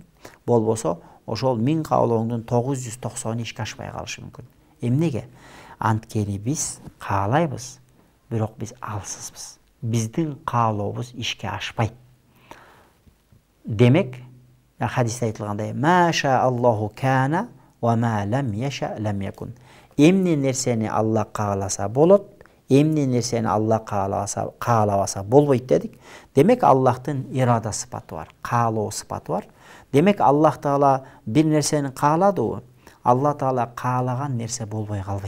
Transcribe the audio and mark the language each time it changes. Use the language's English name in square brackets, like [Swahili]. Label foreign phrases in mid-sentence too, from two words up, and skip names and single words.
[Kyrgyz] Болбосо, ошол 1000 каалооңдун 990-ы ишке ашпай калышы мүмкүн. Эмнеге? Анткени биз каалайбыз, бирок биз алсызбыз. Биздин каалообуз ишке ашпайт. Демек, хадисте айтылгандай, [Arabic] "ما شاء الله كان وما لم يشأ لم يكن." [Kyrgyz] Эмне нерсени Алла кааласа болот, эмне нерсени Алла каалабаса болбойт дедик. Демек Аллахтын ирада сыпаты бар, каалоо сыпаты бар. Демек Аллах Таала бир нерсени кааладыбы, Алла Таала каалаган нерсе болбой калбайт.